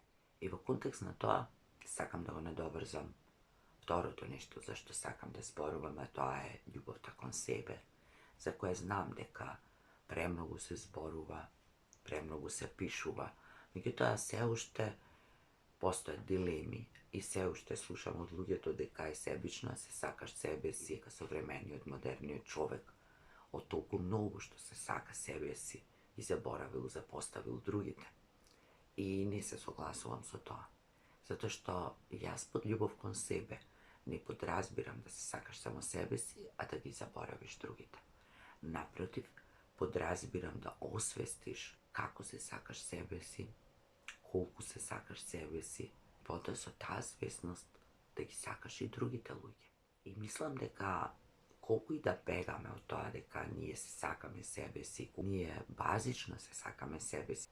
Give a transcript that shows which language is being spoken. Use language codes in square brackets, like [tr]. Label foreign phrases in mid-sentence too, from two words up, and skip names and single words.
[mk] И во контекст на тоа, сакам да го надоврзам второто нешто за што сакам да зборувам, а тоа е љубовта кон себе, за која знам дека премногу се зборува, премногу се пишува, меѓутоа се уште постојат дилеми и се уште слушам од луѓето дека е себично, се сакаш себе си, дека современиот, модерниот човек од толку многу што се сака себе си и заборавил, запоставил другите. И не се согласувам со тоа, затоа што јас под љубов кон себе не подразбирам да се сакаш само себе си, а да ги заборавиш другите. Напротив, подразбирам да освестиш како се сакаш себе си, колико се сакаш себе си, потом со та свесност, да ги сакаш и другите луѓе. И мислам дека колико и да бегаме од тога дека није се сакаме себе си, није базично се сакаме себе си.